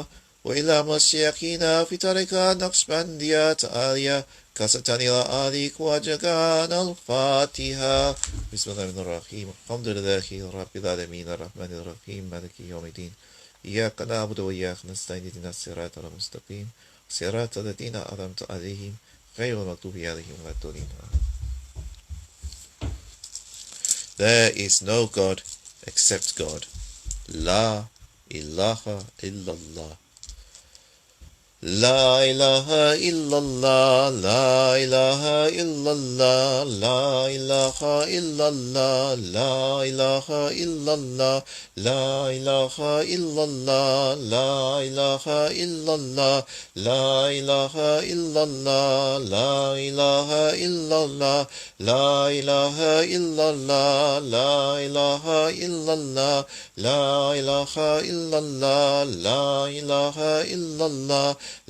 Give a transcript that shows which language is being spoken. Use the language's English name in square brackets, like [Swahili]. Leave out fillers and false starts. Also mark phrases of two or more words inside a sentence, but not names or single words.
[Arabic] وإلى مشايخنا في تركات نقشبندية عالية كاستني لآل خواجگان الفاتحة بسم الله الرحمن الرحيم الحمد لله رب العالمين الرحمن الرحيم مالك يوم الدين إياك نعبد وإياك نستعين اهدنا الصراط المستقيم صراط الذين أنعمت عليهم غير المغضوب عليهم ولا الضالين. [English] There is no God except God. [Arabic] لا إله إلا الله. لا إله إلا الله، لا إله إلا الله، لا إله إلا الله, لا إله إلا الله، لا إله إلا الله، لا إله إلا الله، لا إله إلا الله، لا إله إلا الله، لا إله إلا الله، لا إله إلا الله، لا إله إلا الله، لا إله إلا الله,